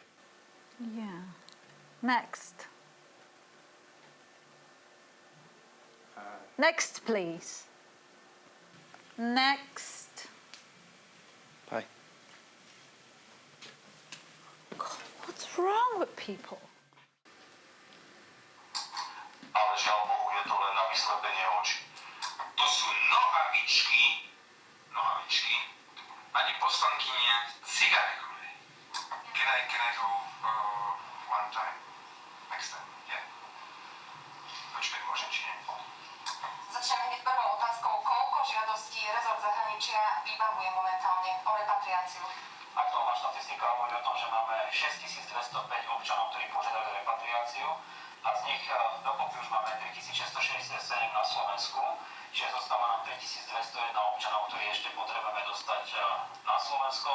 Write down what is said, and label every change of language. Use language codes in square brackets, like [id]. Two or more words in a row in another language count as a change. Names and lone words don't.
[en] Yeah. Next. Next, please. Next. Bye. God, what's wrong with people? [sk] Ale žiaľ Bohu, je to len na vyslepenie očí. To sú nohavičky, pani poslankyne Cigarekovej. [en] Can I go one time? Next time, yeah? [sk] Počkaj, môžem či nie? Začneme hneď prvou otázkou. Koľko žiadostí rezort zahraničia vybavuje momentálne o repatriáciu? Aktuálna štatistika hovorí o tom, že máme 6205 občanov, ktorí požiadali repatriáciu a z nich dokopy už máme 3667 na Slovensku, čiže zostáva nám 3201 občanov, ktorí ešte potrebujeme dostať na Slovensko.